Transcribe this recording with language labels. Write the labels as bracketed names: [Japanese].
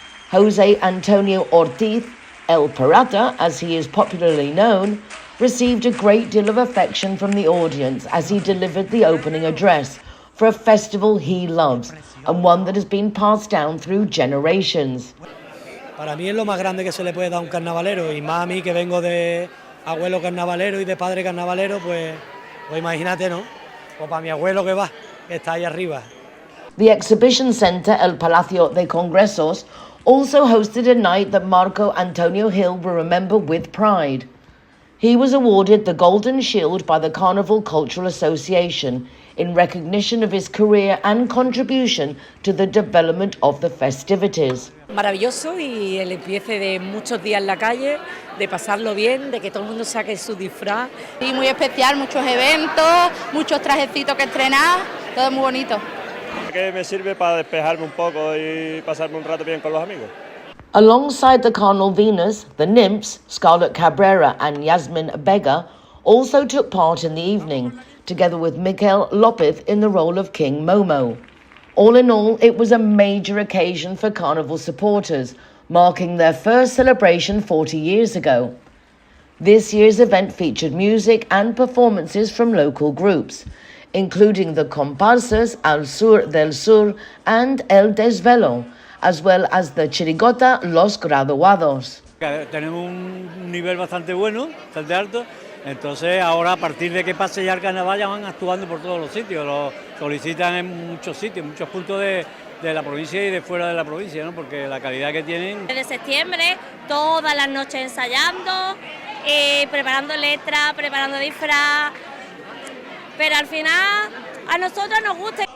[English] José Antonio Ortiz, El Pirata, as he is popularly known, received a great deal of affection from the audience as he delivered the opening address for a festival he loves and one that has been passed down through generations. [Spanish] Para mí es lo más grande que se le puede dar a un carnavalero, y más a mí que vengo de abuelo carnavalero y de padre carnavalero, pues imagínate, ¿no? O para mi abuelo que va, que está ahí arriba. [English] The exhibition centre El Palacio de Congresos also hosted a night that Marco Antonio Hill will remember with pride. He was awarded the Golden Shield by the Carnival Cultural Association in recognition of his career and contribution to the development of the festivities. [Spanish] Maravilloso, y el empiece de muchos días en la calle, de pasarlo bien, de que todo el mundo saque su disfraz. Sí, muy especial, muchos eventos, muchos trajecitos que estrenar, todo muy bonito. Que me sirve para despejarme un poco y pasarme un rato bien con los amigos. [English] Alongside the Carnival Venus, the nymphs, Scarlett Cabrera and Yasmin Bega, also took part in the evening, together with Miguel Lopez in the role of King Momo. All in all, it was a major occasion for Carnival supporters, marking their first celebration 40 years ago. This year's event featured music and performances from local groups, including the comparsas Al Sur del Sur and El Desvelo, as well as the chirigota Los Graduados. [Spanish] Tenemos un nivel bastante bueno, bastante alto. Entonces ahora a partir de que pase ya el carnaval ya van actuando por todos los sitios, lo solicitan en muchos sitios, muchos puntos de la provincia y de fuera de la provincia, ¿no? Porque la calidad que tienen. Desde septiembre, todas las noches ensayando, preparando letras, preparando disfraz, pero al final a nosotros nos gusta.